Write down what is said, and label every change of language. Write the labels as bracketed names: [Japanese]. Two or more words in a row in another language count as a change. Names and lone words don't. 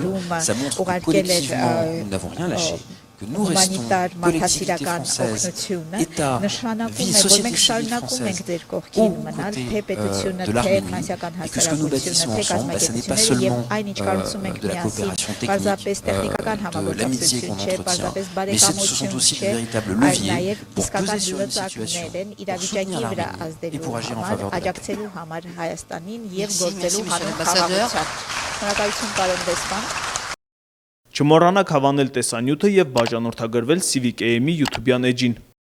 [French] Ça montre que collectivement, nous n'avons rien lâché. Que nous restons collectivité française, État, vie, société civile française, aux côtés de l'Arménie, et que ce que nous bâtissons ensemble, ce n'est pas seulement de la coopération technique, de l'amitié qu'on entretient, mais ce sont aussi de véritables leviers pour peser sur une situation, pour soutenir l'Arménie et pour agir en faveur de la paix. Merci, monsieur l'ambassadeur. [Armenian] Չմոռանաք հավանել տեսանյութը և բաժանորդագրվել Civic AM-ի YouTube-յան էջին։